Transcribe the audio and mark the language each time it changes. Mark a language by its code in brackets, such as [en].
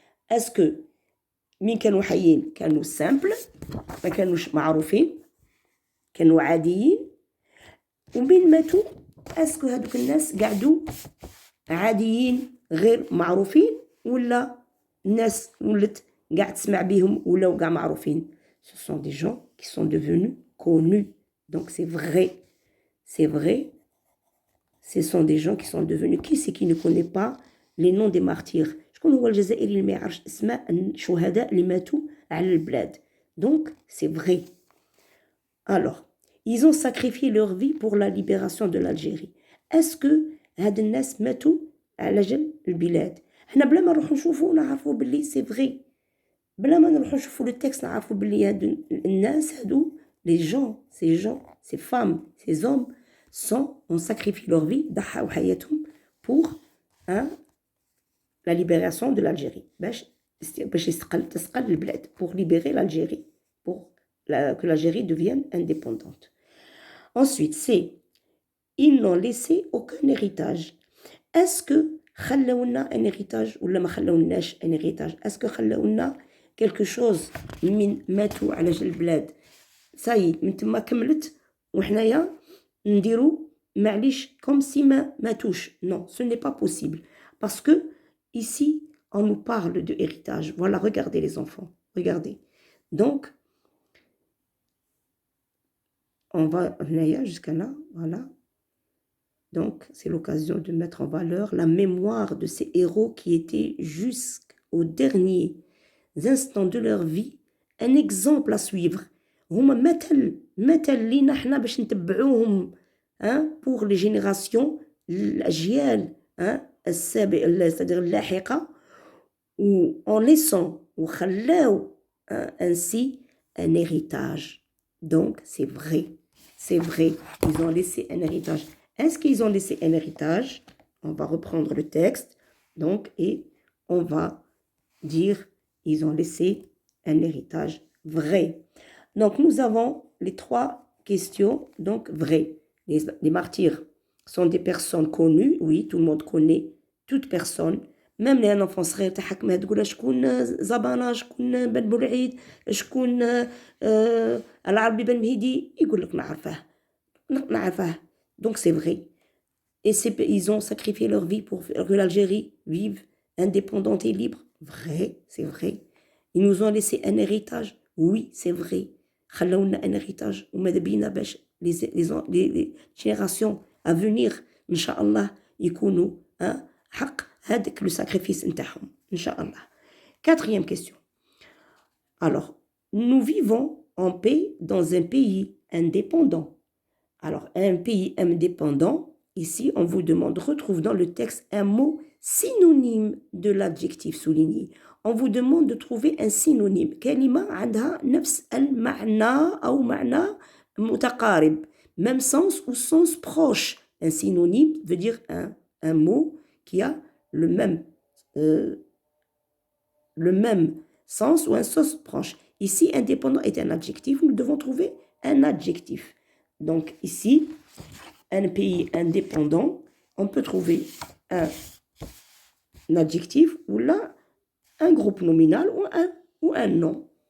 [fr] Est-ce que [ar] من كانوا حيين كانوا simple ما كانوش معروفين كانوا عاديين ومن ماتوا اسكو هادوك الناس قعدوا عاديين غير معروفين ولا الناس ولت قاعد تسمع بيهم ولاو قاع معروفين. [fr] Ce sont des gens qui sont devenus connus. Donc c'est vrai, ce sont des gens qui sont devenus. Qui c'est qui ne connaît pas les noms des martyrs? [ar] شكون هو الجزائري اللي ما يعرفش اسماء الشهداء اللي ماتوا على البلاد؟ [fr] Donc c'est vrai. Alors, ils ont sacrifié leur vie pour la libération de l'Algérie. Est-ce que [ar] هاد الناس ماتوا على أجل البلاد؟ حنا بلا ما نروحو نشوفو نعرفو باللي سي فري. بلا ما نروحو نشوفو لو تكست نعرفو باللي هاد الناس هادو [fr] les gens, ces femmes, ces hommes ont sacrifié leur vie [ar] ضحاو حياتهم [fr] pour la libération de l'Algérie. [ar] باش تسقل البلاد [fr] pour libérer l'Algérie, pour que l'Algérie devienne indépendante. Ensuite, ils n'ont laissé aucun héritage. Est-ce que [ar] خلونا [fr] un héritage [ar] ولا ما خلوناش [fr] un héritage? Est-ce que [ar] خلونا [fr] quelque chose [ar] من ماتوا على جال البلاد ساي من تما كملت وحنايا نديرو معليش [fr] comme si [ar] ما ماتوش؟ [fr] Non, ce n'est pas possible. Parce que ici, on nous parle de héritage. Voilà, regardez les enfants, regardez. Donc, on va jusqu'à là, voilà. Donc, c'est l'occasion de mettre en valeur la mémoire de ces héros qui étaient jusqu'aux derniers instants de leur vie un exemple à suivre. [ar] هما مثل لينا حنا باش نتبعوهم [fr] pour les générations [ar] الأجيال السابقة [fr] c'est-à-dire [ar] اللاحقة [fr] en laissant [ar] وخلاو [fr] ainsi un héritage. Donc, c'est vrai, ils ont laissé un héritage. Est-ce qu'ils ont laissé un héritage? On va reprendre le texte, donc, et on va dire, ils ont laissé un héritage vrai. Donc, nous avons les trois questions, donc vrai. Les martyrs sont des personnes connues, oui, tout le monde connaît toute personne. même les enfants [ar] صغير تحك ما تقول شكون زبانة شكون بن بولعيد شكون العربي بن مهدي يقول لك نعرفه. [fr] Donc c'est vrai. Et ils ont sacrifié leur vie pour que l'Algérie vive indépendante et libre. Vrai, c'est vrai. Ils nous ont laissé un héritage. Oui, c'est vrai. [ar] خلونا [fr] un héritage. [ar] وماذا بينا باش [fr] les générations à venir [ar] إن شاء الله يكونوا حق هذاك [fr] le sacrifice [ar] نتاعهم إن شاء الله. [fr] Quatrième question. Alors, nous vivons en paix dans un pays indépendant. Alors, un pays indépendant, ici, on vous demande, retrouve dans le texte un mot synonyme de l'adjectif souligné. On vous demande de trouver un synonyme. [ar] كلمة عندها نفس المعنى أو معنى متقارب. [fr] Même sens ou sens proche. Un synonyme veut dire un mot qui a le même sens ou un sens proche. Ici, indépendant est un adjectif. Nous devons trouver un adjectif. Donc ici, un pays indépendant, on peut trouver un adjectif ou là, un groupe nominal ou un nom.